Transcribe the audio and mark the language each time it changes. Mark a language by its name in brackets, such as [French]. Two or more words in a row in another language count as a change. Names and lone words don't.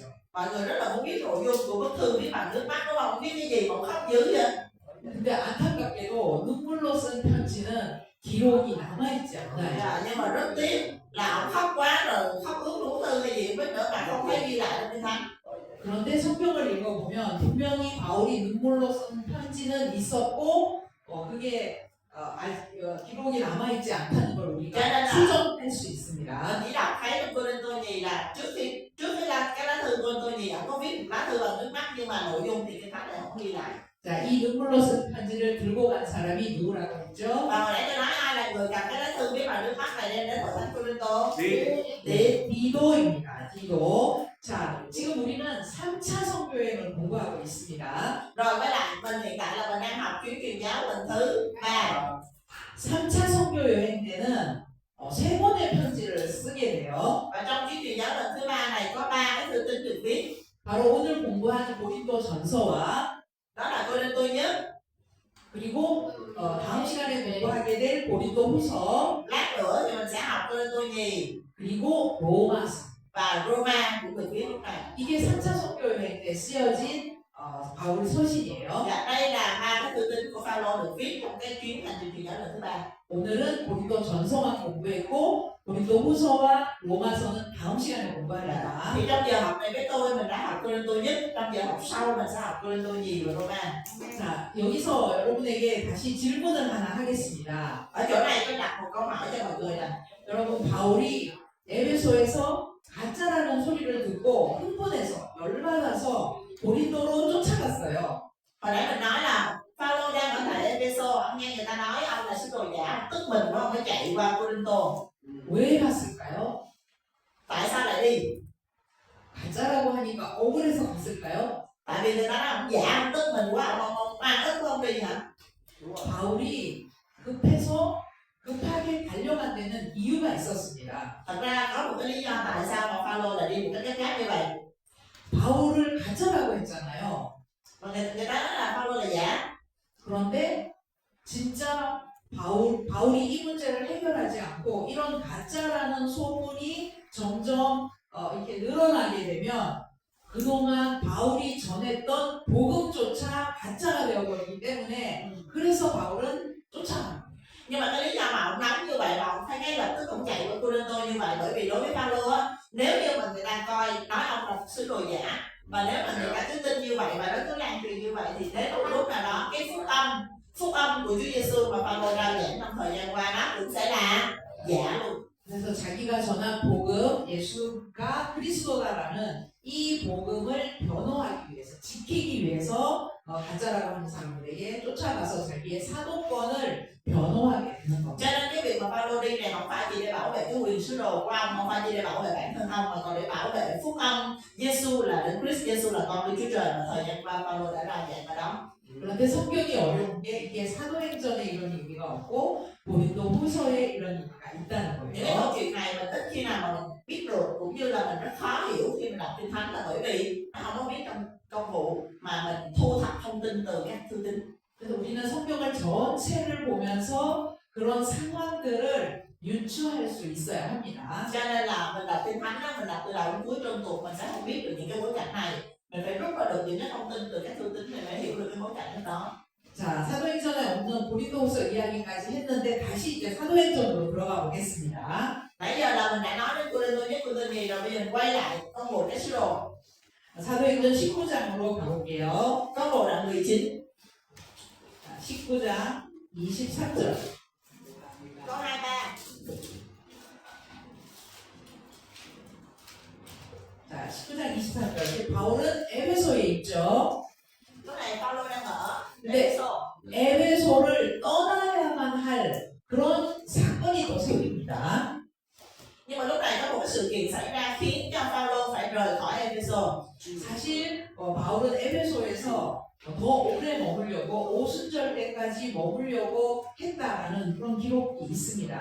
[Vietnamese] Mọi người rất là muốn biết nội dung của bức thư viết bằng nước mắt đúng không? Viết cái gì mà khóc dữ vậy? [Korean] 근데 안타깝게도 눈물로 쓴 편지는 기록이 남아있지 않아요. [Vietnamese] Nhưng mà rất tiếc là ông khóc quá rồi, khóc ướt đủ thư hay gì không biết nữa mà không thấy ghi lại trong kinh thánh. [Korean] 그런데 성경을 읽어보면 분명히 바울이 눈물로 쓴 편지는 있었고 그게 기록이 남아있지 않다는 걸 우리가 수정할 수 있습니다. [Vietnamese] Chỉ đọc thấy trong Cô-rinh-tô nhì là trước cái lá thư Cô-rinh-tô nhì ông có viết lá thư bằng nước mắt, nhưng mà nội dung thì kinh thánh lại không ghi lại. [Korean] 자, 이 눈물로 쓴 편지를 들고 간 사람이 누구라고 했죠? [Vietnamese] Và hồi nãy tôi nói ai là người cầm cái lá thư viết bằng nước mắt này đem đến hội thánh Cô-rinh-tô? [Korean] 디도입니다. 디도. 자, 지금 우리는 3차 선교행을 공부하고 있습니다. [Vietnamese] Rồi với lại mình hiện tại là mình đang học chuyến truyền giáo lần thứ 3. [Korean] 3차 선교 여행 때는 세 권의 편지를 쓰게 돼요. [Vietnamese] Và trong chuyến truyền giáo lần thứ 3 này có 3 cái thư tín được viết. [Korean] 바로 오늘 공부하는 고린도 전서와 [Vietnamese] Đó là Cô-rinh-tô nhất. [Korean] 그리고 다음 시간에 공부하게 될 고린도 후서 [Vietnamese] Lát nữa thì mình sẽ học Cô-rinh-tô nhì [Korean] 그리고 로마서. [Vietnamese] và Roma cũng được viết lúc này. [Korean] 이게 3차 선교 여행 때 쓰여진 바울 서신이에요. [Vietnamese] Dạ, đây là 3 cái thư tín của Phaolô được viết trong cái chuyến hành trình truyền giáo lần thứ 3. [Korean] 오늘은 고린도 전서만 공부했고 고린도 후서와 로마서는 다음 시간에 공부하리라. [Vietnamese] Thì trong giờ học này với tôi mình đã học Cô-rinh-tô nhất, trong giờ học sau mình sẽ học Cô-rinh-tô nhì và Roma. [Korean] 자, 여기서 여러분에게 다시 질문을 하나 하겠습니다. [Vietnamese] Ở chỗ này tôi đặt một câu hỏi cho mọi người là [Korean] 여러분 바울이 에베소에서 가짜라는 소리를 듣고 흥분해서 열받아서 고린도로 쫓아갔어요. [Vietnamese] hồi nãy mình nói là Phaolô đang ở tại Ê-phê-sô, ông nghe người ta nói ông là sứ đồ giả, tức mình nó không phải chạy qua Cô-rinh-tô. [Korean] 왜 갔을까요? [Vietnamese] Tại sao lại đi? [Korean] 가짜라고 하니까 억울해서 갔을까요? [Vietnamese] Tại vì người ta nói ông giả, ông tức mình quá, ông oan ức của ông đi hả? [Korean] 바울이 급하게 달려간 데는 이유가 있었습니다. [Vietnamese] Thật ra có một cái lý do tại sao mà Phaolô lại đi một cách gấp gáp như vậy. [Korean] 바울을 가짜라고 했잖아요. [Vietnamese] Mà người ta nói là Phaolô là giả. [Korean] 그런데 진짜 바울이 이 문제를 해결하지 않고 이런 가짜라는 소문이 점점 이렇게 늘어나게 되면 그동안 바울이 전했던 복음조차 가짜가 되어버리기 때문에 그래서 바울은 쫓아갑니다. [Vietnamese] Nhưng mà cái lý do mà ông nóng như vậy là ông thấy ngay lập tức ông chạy qua Cô-rinh-tô như vậy, bởi vì đối với Phaolô á, nếu như mà người ta coi nói ông là sứ đồ giả, và nếu mà người ta cứ tin như vậy và nó cứ lan truyền như vậy thì đến một lúc nào đó cái phúc âm của Chúa Giêsu mà Phaolô rao giảng trong thời gian qua đó cũng sẽ là giả luôn. [Korean] 그래서 자기가 전한 복음 예수가 그리스도다라는 이 복음을 변호하기 위해서 지키기 위해서 가짜라고 하는 사람들에게 쫓아가서 자기의 사도권을 변호하게 되는 겁니다. [Vietnamese] Cho nên cái việc mà Phaolô đi này không phải chỉ để bảo vệ cái quyền sứ đồ của ông, không phải chỉ để bảo vệ bản thân ông, mà còn để bảo vệ phúc âm Giêsu là Đấng Christ, Giêsu là con Đức Chúa Trời mà thời gian qua Phaolô đã rao giảng ở đó. [Korean] 그런데 성경이 어려운 게 이게 사도행전에 이런 의미가 없고 고린도 후서에 이런 의미가 있다는 [Vietnamese] Những cái câu [Korean] 거예요. [Vietnamese] chuyện này mình ít khi nào mà mình biết được, cũng như là mình rất khó hiểu khi mình đọc kinh thánh, là bởi vì nó không có viết trong công vụ mà mình thu thập thông tin từ các thư tín. 그래서 우리는 성경을 전체를 보면서 그런 상황들을 유추할 수 있어야 합니다. Cho nên là mình đọc kinh thánh đó, mình đọc từ đầu đến cuối trong tuột mình sẽ không biết được những cái bối cảnh này. Mình phải rút ra được những cái thông tin từ các thư tín để mới hiểu được cái bối cảnh đó. [Korean] 자, 사도행전에 없는 고린도후서 이야기까지 했는데 다시 이제 사도행전으로 들어가 보겠습니다. [Vietnamese] Nãy giờ là mình đã nói đến Cô-rinh-tô nhất, Cô-rinh-tô nhì, rồi bây giờ mình quay lại công vụ các sứ đồ. [Korean] 사도행전 19장으로 가볼게요. [Vietnamese] Công vụ đoạn 19 [Korean] 자, 19장 23절. [Vietnamese] câu 23. [Korean] 자, 19장 23절. 바울은 에베소에 있죠. [Vietnamese] Lúc này Phaolô đang ở 네. Ê-phê-sô. [Korean] 에베소를 떠나야만 할 그런 사건이 또 생깁니다. Nhưng mà lúc này có một cái sự kiện xảy ra khiến cho Phaolô phải rời khỏi Ê-phê-sô. 사실 바울은 에베소에서 더 오래 머물려고 오순절 때까지 머물려고 했다라는 그런 기록이 있습니다.